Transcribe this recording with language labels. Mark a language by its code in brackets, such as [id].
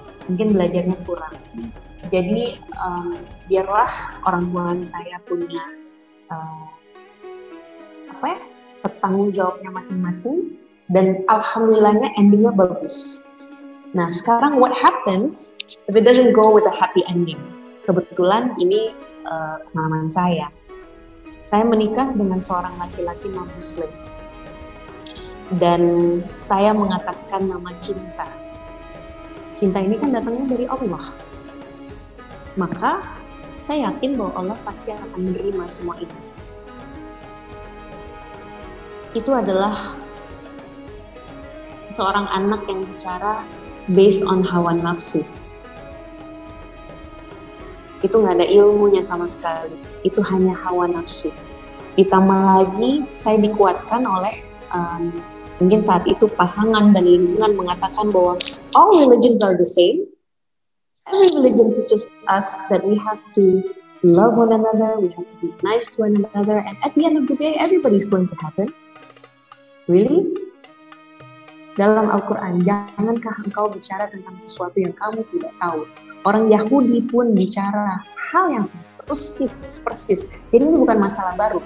[id] Mungkin belajarnya kurang. Jadi biarlah orang tua saya punya bertanggung jawabnya masing-masing, dan alhamdulillahnya endingnya bagus. Nah sekarang [en] what happens if it doesn't go with a happy ending? [id] Kebetulan ini pengalaman saya. Saya menikah dengan seorang laki-laki non-muslim. Dan saya mengataskan nama cinta. Cinta ini kan datangnya dari Allah. Maka saya yakin bahwa Allah pasti akan menerima semua itu. Itu adalah seorang anak yang bicara [en] based on [id] hawa nafsu. Itu nggak ada ilmunya sama sekali. Itu hanya hawa nafsu. Ditambah lagi saya dikuatkan oleh mungkin saat itu pasangan dan lingkungan mengatakan bahwa [en] all religions are the same. Every religion teaches us that we have to love one another, we have to be nice to one another, and at the end of the day, everybody's going to heaven. Really? [id] Dalam Al-Quran, jangankah engkau bicara tentang sesuatu yang kamu tidak tahu? Orang Yahudi pun bicara hal yang persis. Jadi ini bukan masalah baru.